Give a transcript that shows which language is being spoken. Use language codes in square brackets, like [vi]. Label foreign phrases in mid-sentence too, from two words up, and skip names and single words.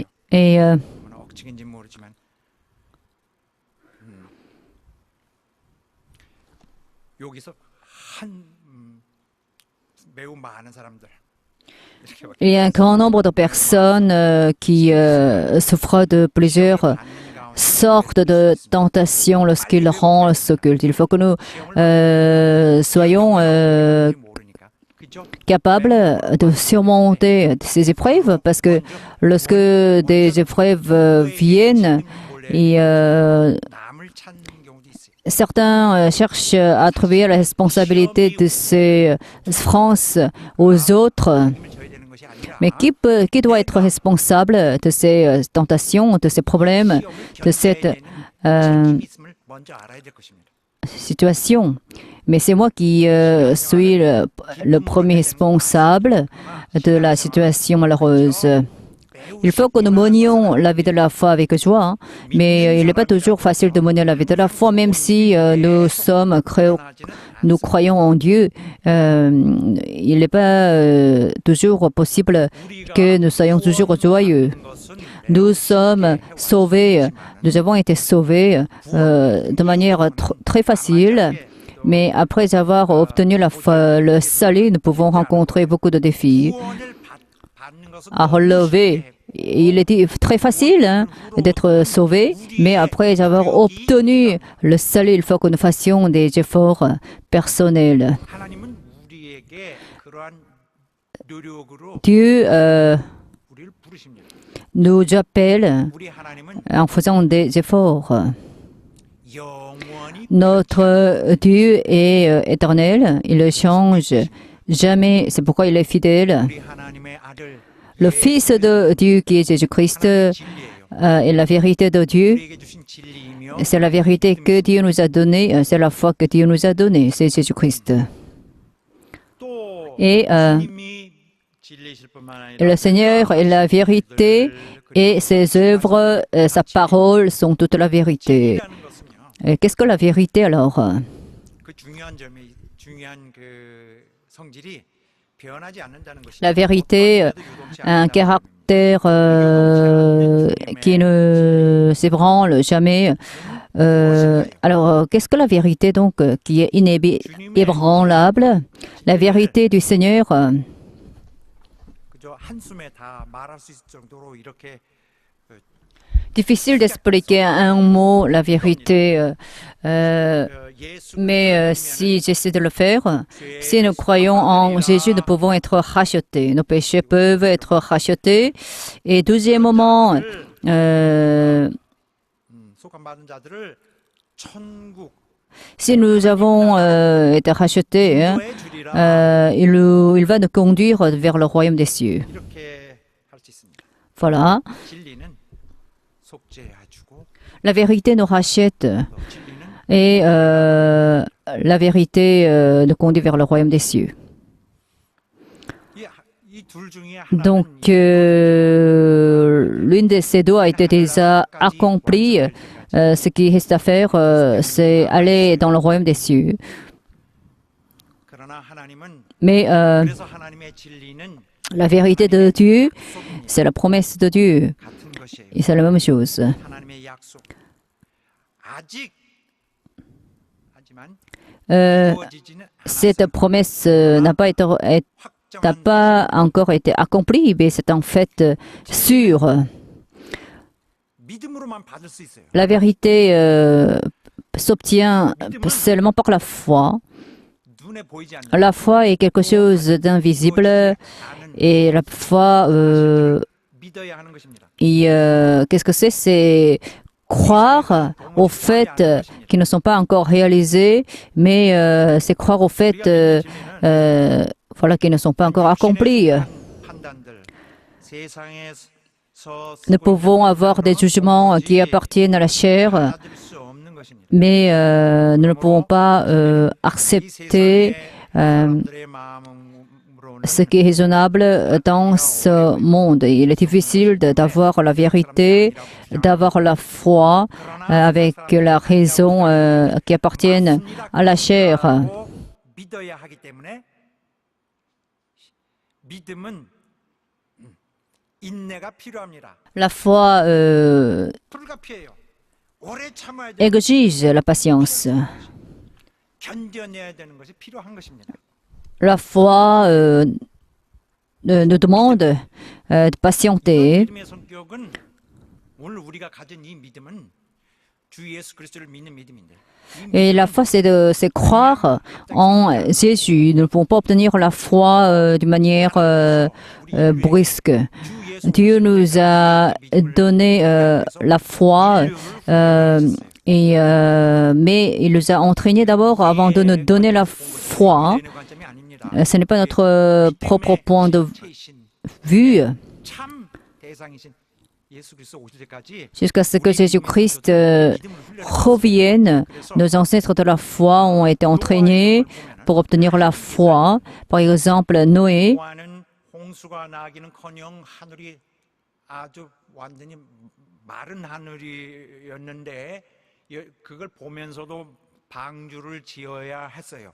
[fr] Et [ko] 얼마나 억측인지 모르지만 여기서 매우 많은 사람들 이렇게 [fr] il y a un grand nombre de personnes qui souffrent de plusieurs [ko] 받는 가운데 [fr] sortes de tentations lorsqu'ils rendent ce culte. Il faut que nous soyons [ko] 모르니까 그죠? [fr] capables de surmonter ces épreuves parce que lorsque des épreuves viennent, et, [ko] 남을 찾는 경우도 있어요. [fr] certains cherchent à attribuer la responsabilité de ces souffrances aux autres. [ko] 힘을 줘야 되는 것이 아니라 [fr] Mais qui doit être responsable de ces tentations, de ces problèmes, de cette [ko] 책임이 있음을 먼저 알아야 될 것입니다. [fr] situation? Mais c'est moi qui suis le premier responsable de la situation malheureuse. Il faut que nous menions la vie de la foi avec joie, hein. Mais il n'est pas toujours facile de mener la vie de la foi, même si nous croyons en Dieu. Il n'est pas toujours possible que nous soyons toujours joyeux. Nous sommes sauvés, nous avons été sauvés de manière très facile. Mais après avoir obtenu le salut, nous pouvons rencontrer beaucoup de défis [ko] 구원을 받는 것은 [fr] à relever. Il était très facile d'être sauvé, mais après avoir obtenu le salut, il faut que nous fassions des efforts personnels. [ko] 하나님은 우리에게 그러한 노력으로 [fr] Dieu [ko] 우리를 부르십니다. [fr] nous appelle [ko] 우리 하나님은 [fr] en faisant des efforts. [ko] 영원히 [fr] Notre Dieu est éternel, il ne change jamais, c'est pourquoi il est fidèle. [ko] 우리 하나님의 아들 [fr] Le Fils de Dieu qui est Jésus-Christ est la vérité de Dieu. [ko] 우리에게 주신 진리이며 [fr] C'est la vérité que Dieu nous a donnée, c'est la foi que Dieu nous a donnée, c'est Jésus-Christ. [ko] 또 [fr] Et [ko] 주님이 진리이실 뿐만 아니라 [fr] le Seigneur est la vérité et ses œuvres, sa parole sont toute la vérité. [ko] 진리라는 것은요. [fr] Et qu'est-ce que la vérité alors? [ko] 그 중요한 그 성질이 변하지 않는다는 것이 [fr] La vérité a un caractère qui ne s'ébranle jamais. Alors, qu'est-ce que la vérité donc qui est inébranlable? La vérité du Seigneur, [ko] 그저 한숨에 다 말할 수 있을 정도로 이렇게 [fr] difficile d'expliquer un mot la vérité, 예수 mais si j'essaie de le faire, si nous croyons en Jésus, nous pouvons être rachetés. Nos péchés peuvent être rachetés. Et deuxièmement, [ko] 소감받은 자들을 천국 [fr] si nous avons été rachetés, [ko] 인도해 주리라 [fr] il va nous conduire vers le royaume des cieux. [ko] 이렇게 할 수 있습니다. [fr] Voilà. [ko] 진리는 속죄해주고 [fr] La vérité nous rachète [ko] 진리는 [fr] et la vérité nous conduit vers le royaume des cieux. [ko] 이 둘 중에 [fr] Donc, l'une de ces deux a été déjà accomplie. Ce qui reste à faire, c'est aller dans le royaume des cieux. [ko] 그러나 하나님은 [fr] Mais [ko] 그래서 하나님의 진리는 [fr] la vérité de Dieu, c'est la promesse de Dieu. [ko] 같은 것이에요. [fr] Et c'est la même chose. [ko] 하나님의 약속. 아직 하지만 이루어지지는 [fr] Cette promesse n'a pas encore été accomplie, mais c'est en fait sûr. [ko] 믿음으로만 받을 수 있어요. [fr] La vérité s'obtient seulement par la foi. [ko] 눈에 보이지 않는 [fr] La foi est quelque chose d'invisible [ko] 아는 [fr] et la foi, [ko] 믿어야 하는 것입니다. [fr] qu'est-ce que c'est? C'est croire aux faits qui ne sont pas encore réalisés, mais c'est croire aux faits voilà, qui ne sont pas encore accomplis. [ko] 판단들, 세상에서 [fr] Nous pouvons avoir des jugements qui appartiennent à la chair, [ko] 받을 수 없는 것입니다. [fr] mais nous ne pouvons pas accepter [ko] 사람들의 마음으로는 [fr] ce qui est raisonnable dans ce monde. Il est difficile d'avoir la vérité, d'avoir la foi avec la raison qui appartiennent à la chair. [ko] 꼭 믿어야 하기 때문에 믿음은 인내가 필요합니다. [fr] La foi [ko] 불가피해요. 오래 참아야 돼. [fr] exige la patience. [ko] 견뎌내야 되는 것이 필요한 것입니다. [fr] La foi nous demande de patienter. [ko] 믿음의 성격은 오늘 우리가 가진 이 믿음은 주 예수 그리스도를 믿는 믿음인데. [fr] Et la foi, c'est croire en Jésus. Nous ne pouvons pas obtenir la foi d'une manière brusque. Dieu nous a donné la foi, mais il nous a entraînés d'abord avant de nous donner la foi. [ko] 관점이 아닙니다. [fr] Ce n'est pas notre propre point de vue. [ko] 참 대상이신 예수 그리스도 오실 때까지 [fr] Jusqu'à ce que Jésus-Christ revienne, nos ancêtres de la foi ont été entraînés pour obtenir la foi. Par exemple, Noé, [ko] 노아는 홍수가 나기는커녕 하늘이 아주 완전히 마른 하늘이었는데 그걸 보면서도 방주를 지어야 했어요.